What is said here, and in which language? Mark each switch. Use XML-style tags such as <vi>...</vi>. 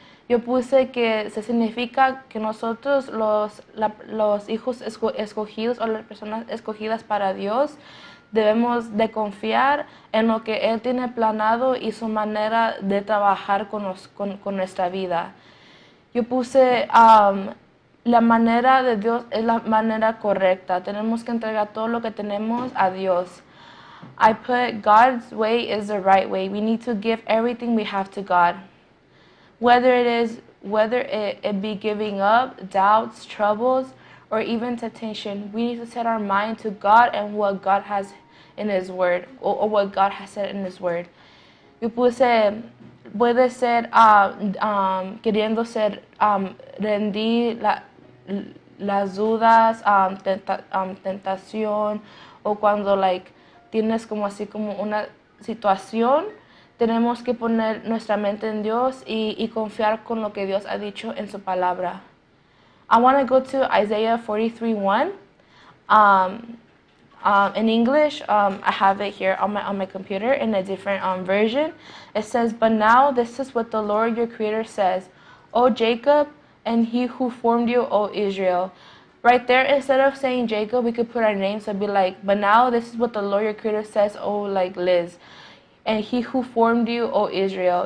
<es>Yo puse que se significa que nosotros los hijos escogidos o las personas escogidas para Dios debemos de confiar en lo que Él tiene planeado y su manera de trabajar con nuestra vida. Yo puse la manera de Dios es la manera correcta. Tenemos que entregar todo lo que tenemos a Dios.</es> <en>I put God's way is the right way. We need to give everything we have to God. Whether it be giving up, doubts, troubles, or even temptation, we need to set our mind to God and what God has in His Word, or what God has said in His Word.</en> <es>Yo puse, puede ser queriendo ser, rendir las dudas, tentación, o cuando tienes como así como una situación, tenemos que poner nuestra mente en Dios y confiar con lo que Dios ha dicho en su palabra.</es> <en>I want to go to Isaiah 43:1. In English, I have it here on my computer in a different version. It says, "But now this is what the Lord your Creator says, O Jacob, and He who formed you, O Israel." Right there, instead of saying Jacob, we could put our name, so it'd be like, "But now this is what the Lord your Creator says, O Liz, and He who formed you, O Israel.</en>